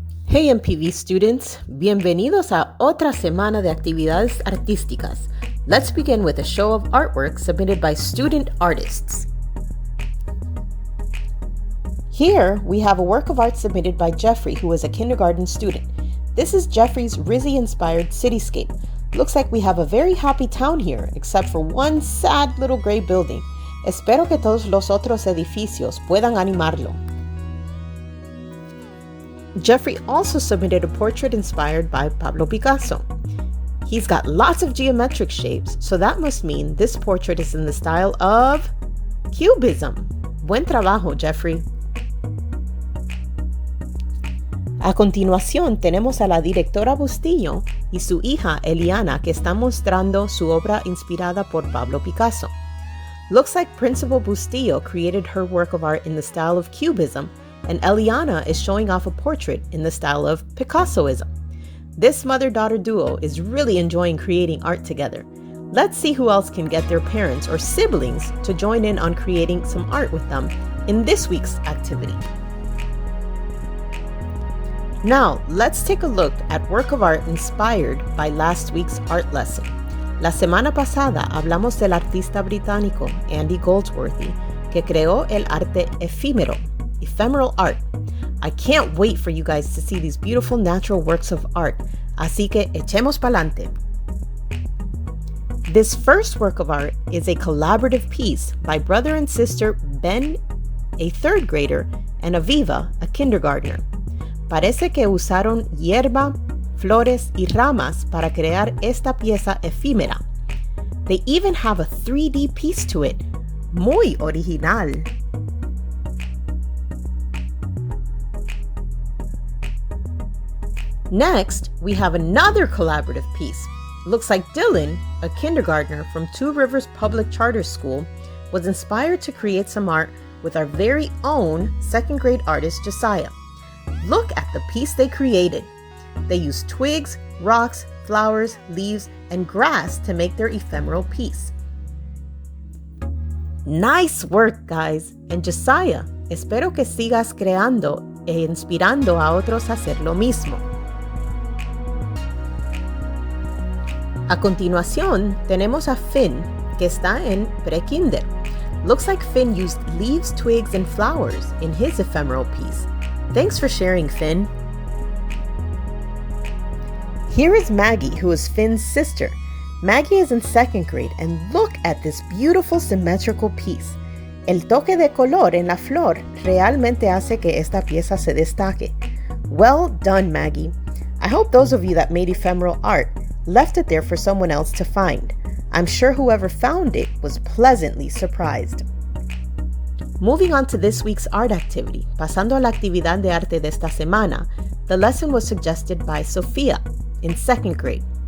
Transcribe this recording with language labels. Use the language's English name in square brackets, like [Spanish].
[English] Hey MPV students, [Spanish] bienvenidos a otra semana de actividades artísticas. [English] Let's begin with a show of artwork submitted by student artists. Here we have a work of art submitted by Jeffrey, who is a kindergarten student. This is Jeffrey's Rizzy-inspired cityscape. Looks like we have a very happy town here, except for one sad little gray building. [Spanish] Espero que todos los otros edificios puedan animarlo. [English] Jeffrey also submitted a portrait inspired by Pablo Picasso. He's got lots of geometric shapes, so that must mean this portrait is in the style of Cubism. [Spanish] Buen trabajo, Jeffrey. A continuación tenemos a la directora Bustillo y su hija Eliana que están mostrando su obra inspirada por Pablo Picasso. [English] Looks like Principal Bustillo created her work of art in the style of Cubism, and Eliana is showing off a portrait in the style of Picassoism. This mother-daughter duo is really enjoying creating art together. Let's see who else can get their parents or siblings to join in on creating some art with them in this week's activity. Now, let's take a look at work of art inspired by last week's art lesson. [Spanish] La semana pasada hablamos del artista británico Andy Goldsworthy, que creó el arte efímero, [English] ephemeral art. I can't wait for you guys to see these beautiful natural works of art, [Spanish] así que echemos pa'lante. [English] This first work of art is a collaborative piece by brother and sister Ben, a third grader, and Aviva, a kindergartner. [Spanish] Parece que usaron hierba, flores y ramas para crear esta pieza efímera. [English] They even have a 3D piece to it. [Spanish] Muy original. [English] Next, we have another collaborative piece. Looks like Dylan, a kindergartner from Two Rivers Public Charter School, was inspired to create some art with our very own second grade artist Josiah. Look at the piece they created. They used twigs, rocks, flowers, leaves, and grass to make their ephemeral piece. Nice work, guys! [Spanish] And Josiah, espero que sigas creando e inspirando a otros a hacer lo mismo. A continuación, tenemos a Finn, que está en pre-kinder. [English] Looks like Finn used leaves, twigs, and flowers in his ephemeral piece. Thanks for sharing, Finn. Here is Maggie, who is Finn's sister. Maggie is in second grade, and look at this beautiful symmetrical piece. [Spanish] El toque de color en la flor realmente hace que esta pieza se destaque. [English] Well done, Maggie. I hope those of you that made ephemeral art left it there for someone else to find. I'm sure whoever found it was pleasantly surprised. Moving on to this week's art activity, [Spanish] pasando a la actividad de arte de esta semana, [English] the lesson was suggested by Sophia in second grade.